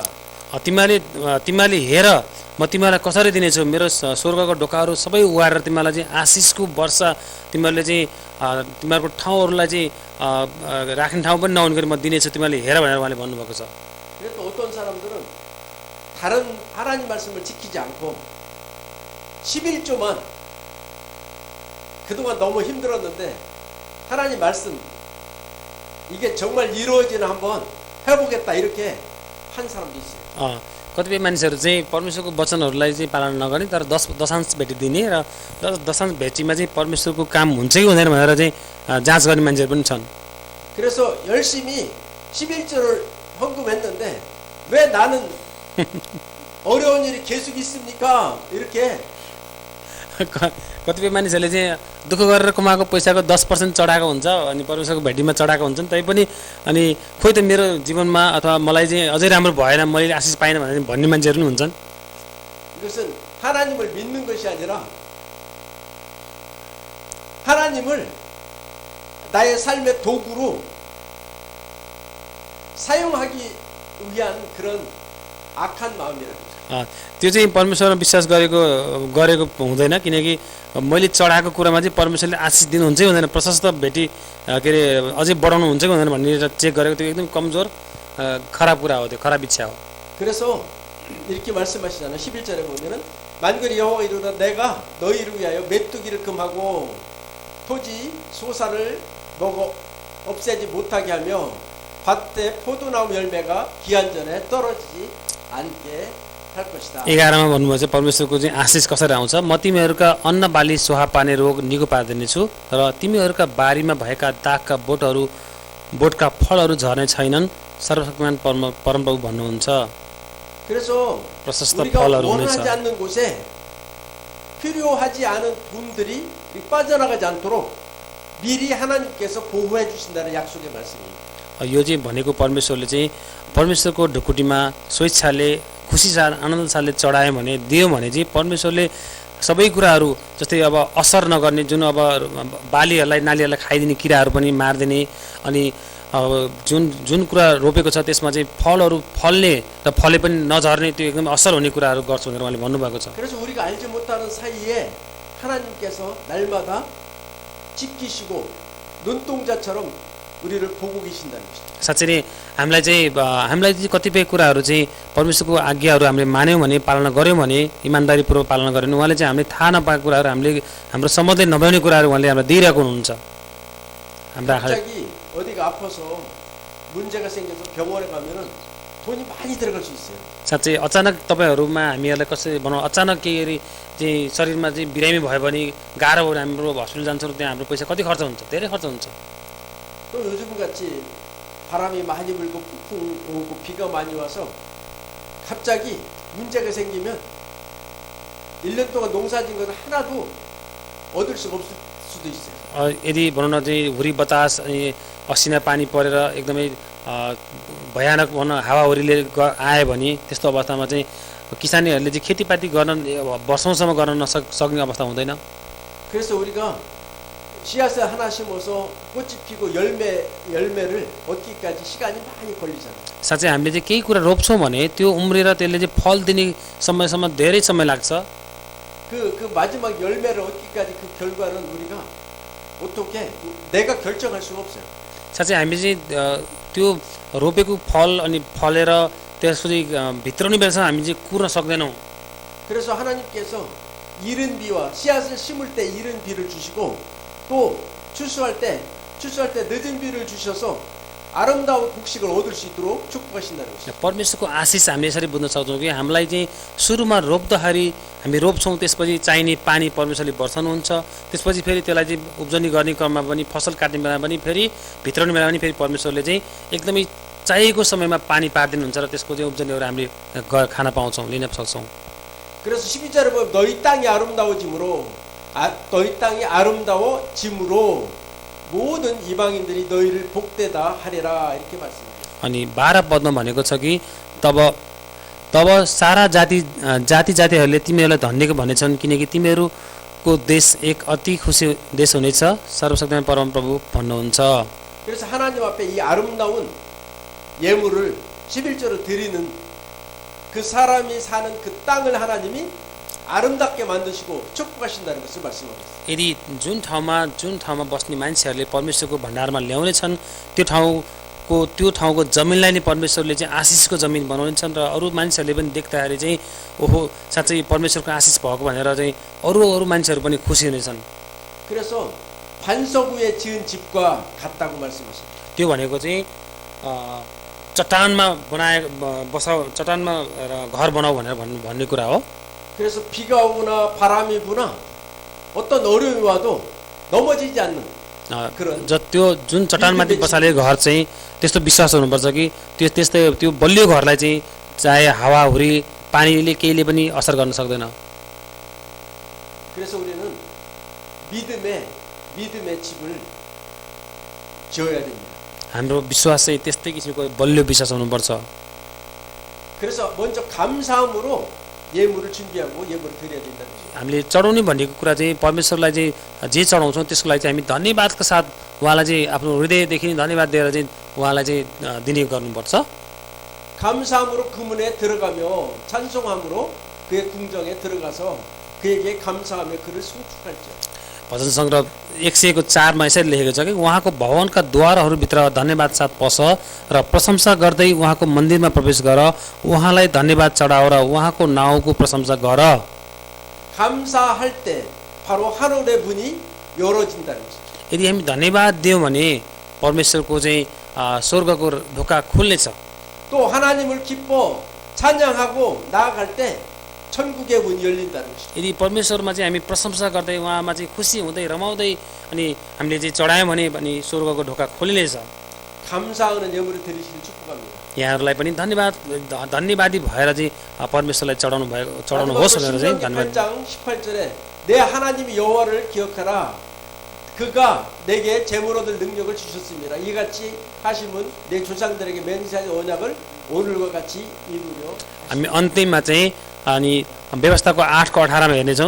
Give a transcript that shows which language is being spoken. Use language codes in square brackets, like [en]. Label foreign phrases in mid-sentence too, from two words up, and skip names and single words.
[ne] तिमीहरूले हेर, म तिमीहरूलाई कसरी दिनेछु, मेरो स्वर्गको ढोकाहरू सबै उगारेर तिमीहरूलाई चाहिँ आशिषको वर्षा, तिमीहरूले चाहिँ तिमीहरूको ठाउँहरूलाई चाहिँ राख्ने ठाउँ पनि नहुने गरी म दिनेछु, तिमीहरूले हेर भनेर उहाँले भन्नुभएको छ। [ko] 그래도 어떤 사람들은 다른 하나님 말씀을 지키지 않고 11조만 그동안 너무 힘들었는데 하나님 말씀 이게 정말 이루어지나 한번 해보겠다 이렇게 한 사람도 있어요. [ne] कतिपय मानिसहरू चाहिँ परमेश्वरको वचनहरूलाई चाहिँ पालना नगर्ने तर दशांश भेटी दिने र दशांश भेटीमा चाहिँ परमेश्वरको काम हुन्छ कि हुँदैन भनेर चाहिँ जाँच गर्ने मान्छेहरू पनि छन्। [ko] 그래서 열심히 11조를 헌금했는데 왜 나는 어려운 일이 계속 있습니까? 이렇게 [ne] कतिपय मानिसहरूले चाहिँ दुःख गरेर कमाएको पैसाको 10% चढाएको हुन्छ अनि परमेश्वरको भेटीमा चढाएको हुन्छन्, तैपनि अनि खोइ त मेरो जीवनमा अथवा मलाई चाहिँ अझै राम्रो भएन, मैले आशिष पाइनँ भनेर भन्ने मान्छेहरू पनि हुन्छन्। [ko] 이것은 하나님을 믿는 것이 아니라 하나님을 나의 삶의 도구로 사용하기 위한 그런 악한 마음이라는 [ne] त्यो चाहिँ परमेश्वरमा विश्वास गरेको हुँदैन, किनकि मैले चढाएको कुरामा चाहिँ परमेश्वरले आशिष दिनुहुन्छ कि हुँदैन, प्रशस्त भेटी के अरे अझै बढाउनु हुन्छ कि हुँदैन भन्ने चेक गरेको त्यो एकदम कमजोर खराब कुरा हो, त्यो खराब इच्छा हो। [ko] 그래서 이렇게 말씀하시잖아요. 11절에 보면은 만군의 여호와가 이르노라 내가 너희를 위하여 메뚜기를 금하고 토지 소사를 먹어 없애지 못하게 하며 밭에 포도나무 열매가 기한 전에 떨어지지 않게 [ne] 11मा भन्नुभएको चाहिँ परमेश्वरको चाहिँ आशिष कसरी आउँछ, म तिमीहरूका अन्न बाली सोहा पार्ने रोग निको पारिदिनेछु र तिमीहरूका बारीमा भएका दागका बोटका फलहरू झर्ने छैनन्, सर्वशक्तिमान परमप्रभु भन्नुहुन्छ। [ko] 그래서 [ne] प्रशस्त [ko] 우리가 [ne] फलहरू [ko] 원하지 [ne] हुनेछ। [ko] 않는 곳에 필요하지 않은 돈들이 빠져나가지 않도록 미리 하나님께서 보호해 주신다는 약속의 말씀입니다. [ne] यो चाहिँ भनेको परमेश्वरले चाहिँ परमेश्वरको ढुकुटीमा स्वेच्छाले खुसी साथ आनन्द साथले चढायो भने दियो भने चाहिँ परमेश्वरले सबै कुराहरू जस्तै अब असर नगर्ने जुन अब बालीहरूलाई नालीहरूलाई खाइदिने किराहरू पनि मारिदिने अनि अब जुन कुरा रोपेको छ त्यसमा चाहिँ फलहरू फल्ने र फले पनि नझर्ने त्यो एकदम असर हुने कुराहरू गर्छु भनेर उहाँले भन्नुभएको छ। [ko] 그래서 우리가 알지 못하는 사이에 하나님께서 날마다 지키시고 눈동자처럼 우리를 보고 계신다는 것이죠. [ne] साँच्चै नै हामीलाई चाहिँ कतिपय कुराहरू चाहिँ परमेश्वरको आज्ञाहरू हामीले मान्यौँ भने पालना गऱ्यौँ भने इमान्दारीपूर्वक पालना गऱ्यौँ भने उहाँले चाहिँ हामीले थाहा नपाएको कुराहरू हामीले हाम्रो सम्बन्धै नभउने कुराहरू उहाँले हामीलाई दिइरहेको हुनुहुन्छ। हाम्रो आँखा [ko] 갑자기 어디가 아파서 문제가 생겨서 병원에 가면은 돈이 많이 들어갈 수 있어요. [ne] साँच्चै अचानक तपाईँहरूमा हामीहरूलाई कसरी भनौँ अचानक केही चाहिँ शरीरमा चाहिँ बिरामी भयो भने गाह्रो भयो भने हाम्रो हस्पिटल जान्छौँ त्यहाँ हाम्रो पैसा कति खर्च हुन्छ, धेरै खर्च हुन्छ। [ko] 또 요즘같이 바람이 많이 불고 폭풍 오고 비가 많이 와서 갑자기 문제가 생기면 1년 동안 농사진 것을 하나도 얻을 수가 없을 수도 있어요. [ne] यदि भनौँ न चाहिँ हुरी बतास अनि असिना पानी परेर एकदमै भयानक भनौँ हावाहुरीले आयो भने त्यस्तो अवस्थामा चाहिँ किसानीहरूले चाहिँ खेतीपाती गर्न वर्षौँसम्म गर्न सक्ने अवस्था हुँदैन। [ko] 그래서 우리가 씨앗을 하나 심어서 꽃이 피고 열매를 얻기까지 시간이 많이 걸리잖아요. [ne] साँच्चै हामीले चाहिँ केही कुरा रोप्छौँ भने त्यो उम्रेर त्यसले चाहिँ फल दिने समयसम्म धेरै समय लाग्छ। [ko] 그 마지막 열매를 얻기까지 그 결과는 우리가 어떻게 내가 결정할 수는 없어요. [ne] साँच्चै हामी चाहिँ त्यो रोपेको फल अनि फलेर त्यसपछि भित्राउने बेलासम्म हामी चाहिँ कुर्न सक्दैनौँ। [ko] 그래서 하나님께서 이른 비와 씨앗을 심을 때 이른 비를 주시고 또 추수할 때 늦은 비를 주셔서 아름다운 곡식을 얻을 수 있도록 축복하신다는 것이죠. [ne] परमेश्वरको आशिष हामीले यसरी बुझ्न सक्छौँ कि हामीलाई चाहिँ सुरुमा रोप्दाखेरि हामी रोप्छौँ त्यसपछि चाहिने पानी परमेश्वरले वर्षाउनुहुन्छ त्यसपछि फेरि त्यसलाई चाहिँ उब्जनी गर्ने क्रममा पनि फसल काट्ने बेलामा पनि फेरि भित्राउने बेलामा पनि फेरि परमेश्वरले चाहिँ एकदमै चाहिएको समयमा पानी पारिदिनुहुन्छ र त्यसको चाहिँ उब्जनीहरू हामीले खान पाउँछौँ लिन सक्छौँ। [ko] 그래서 12절에 보면 너희 땅이 아름다워짐으로 모든 이방인들이 너희를 복되다 하리라 이렇게 말씀합니다. [ne] अनि 12 पदमा भनेको छ कि तब सारा जातिहरूले तिमीहरूलाई धन्यको भनेछन् किनकि तिमीहरूको देश एक अति खुसी देश हुनेछ सर्वशक्तिमान परमप्रभु भन्नुहुन्छ। [ko] 그래서 하나님 앞에 이 아름다운 예물을 11절로 드리는 그 사람이 사는 그 땅을 하나님이 아름답게 만드시고 축복하신다는 것을 말씀합니다. [ne] यदि जुन ठाउँमा बस्ने मान्छेहरूले परमेश्वरको भण्डारमा ल्याउनेछन् त्यो ठाउँको जमिनलाई नै परमेश्वरले चाहिँ आशिषको जमिन बनाउनेछन् र अरू मान्छेहरूले पनि देख्दाखेरि चाहिँ ओहो साँच्चै परमेश्वरको आशिष भएको भनेर चाहिँ अरू मान्छेहरू पनि खुसी हुनेछन्। [ko] 그래서 반석 위에 지은 집과 같다고 말씀하십니다. [ne] त्यो भनेको चाहिँ चट्टानमा घर बनाऊ भनेर भन्ने कुरा हो। [ko] 그래서 비가 오거나 바람이 부나 어떤 어려움이 와도 넘어지지 않는 그런 [ne] त्यो जुन चट्टानमाथि बसाले घर चाहिँ त्यस्तो विश्वास हुनुपर्छ कि त्यो बलियो घरलाई चाहिँ चाहे हावाहुरी पानीले केहीले पनि असर गर्न सक्दैन। [ko] 그래서 우리는 믿음의 집을 지어야 됩니다. [ne] हाम्रो विश्वास चाहिँ त्यस्तै किसिमको बलियो विश्वास हुनुपर्छ। [ko] 그래서 먼저 감사함으로 예물을 준비하고 예물을 드려야 된다는 거죠. [ne] हामीले चढाउने भनेको कुरा चाहिँ परमेश्वरलाई चाहिँ जे चढाउँछौँ त्यसको लागि चाहिँ हामी धन्यवादको साथ उहाँलाई चाहिँ आफ्नो हृदयदेखि धन्यवाद दिएर चाहिँ उहाँलाई चाहिँ दिने गर्नुपर्छ। [ko] 감사함으로 그 문에 들어가며 찬송함으로 그의 궁정에 들어가서 그에게 감사하며 그를 송축할지어다. [ne] भजन सङ्ग्रह 104 यसरी लेखेको छ कि उहाँको भवनका द्वारहरूभित्र धन्यवाद साथ पस र प्रशंसा गर्दै उहाँको मन्दिरमा प्रवेश गर उहाँलाई धन्यवाद चढाओ र उहाँको नाउँको प्रशंसा गर। [ko] 감사할 때 바로 하늘의 문이 열어진다는 것이죠. [ne] यदि हामी धन्यवाद दियौँ भने परमेश्वरको चाहिँ स्वर्गको ढोका खुल्नेछ। [ko] 또 하나님을 기뻐 찬양하고 나아갈 때 천국의 문이 열린다는 것이죠. [ne] यदि परमेश्वरमा चाहिँ हामी प्रशंसा गर्दै उहाँमा चाहिँ खुसी हुँदै रमाउँदै अनि हामीले चाहिँ चढायौँ भने अनि स्वर्गको ढोका खोलिनेछ। [ko] 감사하는 예물을 드리시길 축복합니다. [ne] यहाँहरूलाई पनि धन्यवादी भएर चाहिँ परमेश्वरलाई चढाउनुहोस् भनेर चाहिँ धन्यवाद। [ko] 8장 18절에 내 하나님 여호와를 기억하라 그가 내게 재물 얻을 능력을 주셨습니다. 이같이 하심은 내 조상들에게 맹세한 언약을 오늘과 같이 이루려. [ne] हामी अन्तिममा चाहिँ अनि व्यवस्थाको 8को 18मा हेर्नेछौँ।